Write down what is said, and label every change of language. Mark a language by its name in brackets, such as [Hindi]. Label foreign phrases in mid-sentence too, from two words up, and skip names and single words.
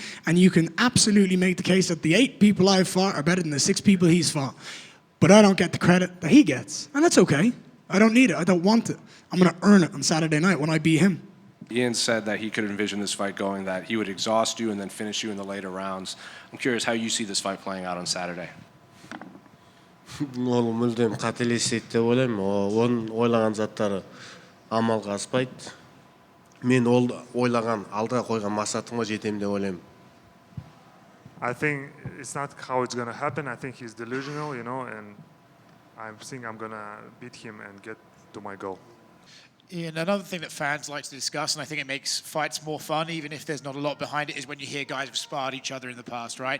[English] And you can absolutely make the case that the 8 people I've fought are better than the 6 people he's fought. But I don't get the credit that he gets. And that's okay. I don't need it. I don't want it. I'm going to earn it on Saturday night when I beat him. Ian said that he could envision this fight going that he would exhaust you and then finish you in the later rounds. I'm curious how you see this fight playing out on Saturday. [Kazakh] Ол мүлдем қателеседі деп ойлаймын. Оның ойлаған заттары амалға аспайды. Мен ол ойлаған, алдыға қойған мақсатыма жетемін деп ойлаймын. [English] I think it's not how it's going to happen. I think he's delusional, and I think I'm going to beat him and get to my goal. Ian, another thing that fans like to discuss, and I think it makes fights more fun, even if there's not a lot behind it, is when you hear guys have sparred each other in the past, right?